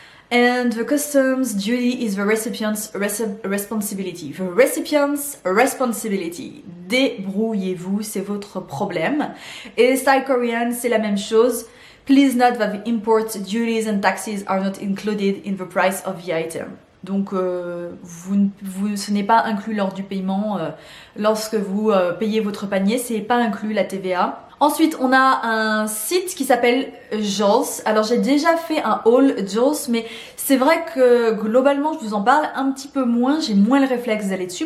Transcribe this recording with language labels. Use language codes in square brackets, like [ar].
[en] And the customs duty is the recipient's responsibility. The recipient's responsibility. [fr] Débrouillez-vous, c'est votre problème. Et Style Korean, c'est la même chose. [en] Please note that the import duties and taxes are not included in the price of the item. [fr] Donc ce n'est pas inclus lors du paiement, lorsque vous payez votre panier, c'est pas inclus la TVA. Ensuite, on a un site qui s'appelle Jols. Alors j'ai déjà fait un haul Jols, mais c'est vrai que globalement je vous en parle un petit peu moins, j'ai moins le réflexe d'aller dessus.